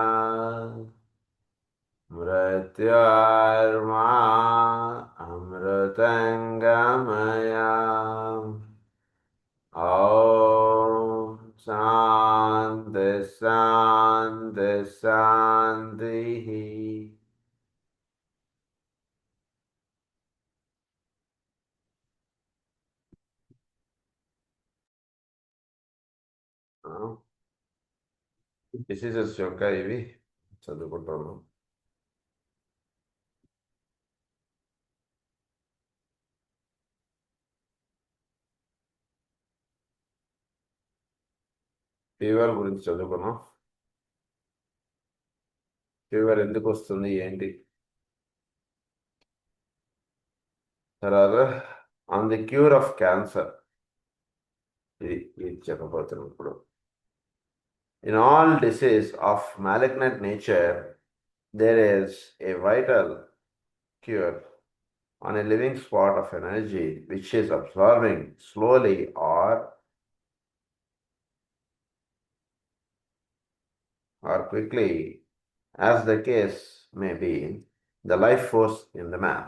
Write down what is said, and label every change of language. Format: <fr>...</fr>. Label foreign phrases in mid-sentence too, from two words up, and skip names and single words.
<sa>मृत्योर्मा अमृतङ्गमय ॐ शान्ति शान्ति शान्तिः</sa> <te>డిసీజెస్ యొక్క ఇవి చదువుకుంటాను. ఫీవర్ గురించి చదువుకున్నాం. ఫీవర్ ఎందుకు వస్తుంది ఏంటి, తర్వాత</te> <en>on the cure of cancer</en> <te>ఇది చెప్పబోతున్నాం ఇప్పుడు.</te> <en>In all disease of malignant nature, there is a vital cure on a living spot of energy which is absorbing slowly or quickly, as the case may be, the life force in the man.</en>